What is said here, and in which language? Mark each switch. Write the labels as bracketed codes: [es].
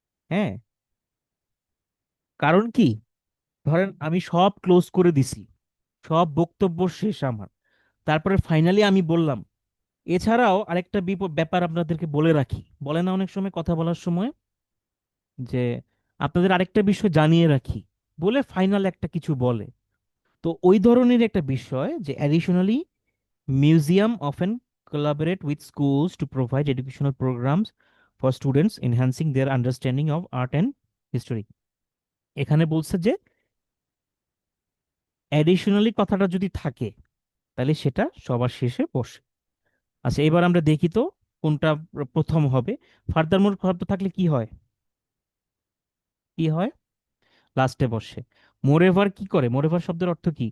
[bn] হ্যাঁ, কারণ কি? ধরেন আমি সব ক্লোজ করে দিছি, সব বক্তব্য শেষ আমার, তারপরে ফাইনালি আমি বললাম, এছাড়াও আরেকটা ব্যাপার আপনাদেরকে বলে রাখি, বলে না অনেক সময় কথা বলার সময়, যে আপনাদের আরেকটা বিষয় জানিয়ে রাখি, বলে ফাইনাল একটা কিছু বলে। তো ওই ধরনের একটা বিষয় যে [en] Additionally museum often collaborate with schools to provide educational programs for students enhancing their understanding of art and history. [bn] এখানে বলছে যে অ্যাডিশনালি কথাটা যদি থাকে তাহলে সেটা সবার শেষে বসে। আচ্ছা, এবার আমরা দেখি তো কোনটা প্রথম হবে। ফার্দার মোর শব্দ থাকলে কি হয়? কি হয়? লাস্টে বসে। মোরেভার কি করে? মোরেভার শব্দের অর্থ কি?